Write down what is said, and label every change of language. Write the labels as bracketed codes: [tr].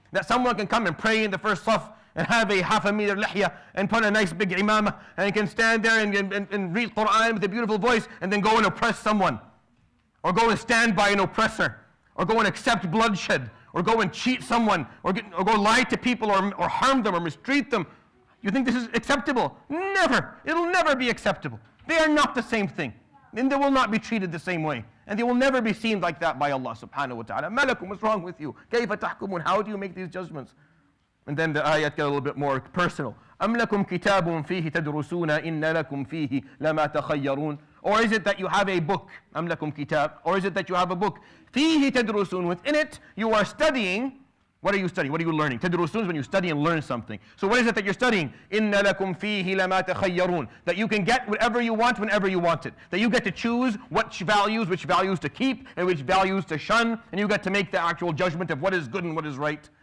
[en] That someone can come and pray in the first saf and have a half a meter lihya and put a nice big imamah, and he can stand there and read Quran with a beautiful voice and then go and oppress someone, or go and stand by an oppressor, or go and accept bloodshed, or go and cheat someone, or go lie to people, or harm them or mistreat them. You think this is acceptable? Never. It'll never be acceptable. They are not the same thing, and they will not be treated the same way. And they will never be seen like that by Allah subhanahu wa ta'ala. Malakum, what's wrong with you? [ar] كَيْفَ تَحْكُمُونَ, [en] how do you make these judgments? And then the ayat get a little bit more personal. [ar] أَمْ لَكُمْ كِتَابٌ فِيهِ تَدْرُسُونَ إِنَّ لَكُمْ فِيهِ لَمَا تَخَيَّرُونَ, [en] or is it that you have a book? [ar] أَمْ لَكُمْ كِتَاب, [en] or is it that you have a book? [ar] فِيهِ تَدْرُسُونَ, [en] within it you are studying. What are you studying? What are you learning? Tadrusun is when you study and learn something. So what is it that you're studying? [ar] إِنَّ لَكُمْ فِيهِ لَمَا تَخَيَّرُونَ, [en] that you can get whatever you want whenever you want it. That you get to choose which values to keep and which values to shun, and you get to make the actual judgment of what is good and what is right.